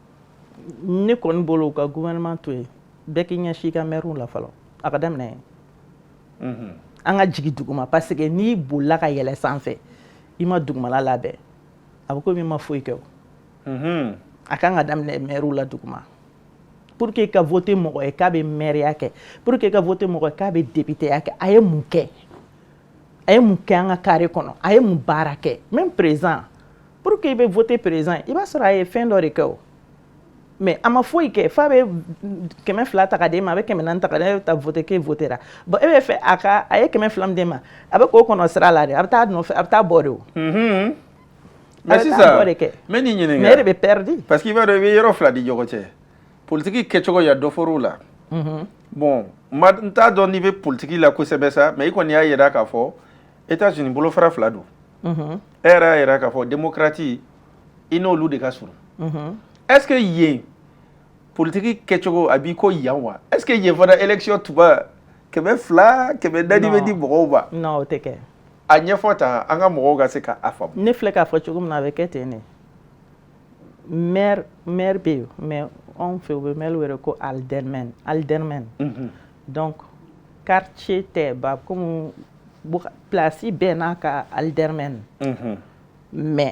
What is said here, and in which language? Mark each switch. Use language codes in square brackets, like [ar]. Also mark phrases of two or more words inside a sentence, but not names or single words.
[bm] ne kɔni bolo u ka gouvernement to yen bɛɛ k'i ɲɛsin i ka maire la fɔlɔ a ka daminɛ yen an ka jigin duguma [fr] parce que [bm] n'i bolila ka yɛlɛ sanfɛ i ma dugumala labɛn a bɛ komi i ma foyi kɛ o a kan ka daminɛ maire la duguma [fr] pour que [bm] i ka voter mɔgɔ ye k'a bɛ maireya kɛ [fr] pour que [bm] i ka voter mɔgɔ ye k'a bɛ députéya kɛ a ye mun kɛ an ka carré kɔnɔ a ye mun baara kɛ [fr] même président pour que [bm] i bɛ voter président i b'a sɔrɔ a ye fɛn dɔ de kɛ o mais a ma foyi kɛ f'a bɛ 200 ta ka d'e ma a bɛ 400 ta ka d'e ta voter k'e votera bon e bɛ fɛ a ye 200 min d'e ma a bɛ k'o kɔnɔ sira la de a bɛ taa nɔfɛ a bɛ taa bɔ de o sisan n bɛ nin ɲininka [fr] mais e de bɛ perdre parce que [bm] i b'a dɔn i bɛ yɔrɔ fila di ɲɔgɔn cɛ politiki kɛcogo ya dɔ fɔr'o la bon n t'a dɔn n'i bɛ politiki la kosɛbɛ sa mais i kɔni y'a yira k'a fɔ États-Unis bolofara fila don e yɛrɛ y'a yira k'a fɔ démocratie i n'olu de ka surun [fr] est-ce que [bm] yen politiki kɛcogo a b'i ko yan wa [fr] est-ce que [bm] yen fana élection tuba 200 400 bɛ di mɔgɔw ma non o tɛ kɛ a ɲɛfɔ tan an ka mɔgɔw ka se k'a faamu ne filɛ k'a fɔ cogo min na a bɛ kɛ ten de maire bɛ yen mais anw fɛ u bɛ maire wele ko Alderman [fr] donc quartier [bm] tɛ ba [fr] comme place [bm] bɛɛ n'a ka Alderman mais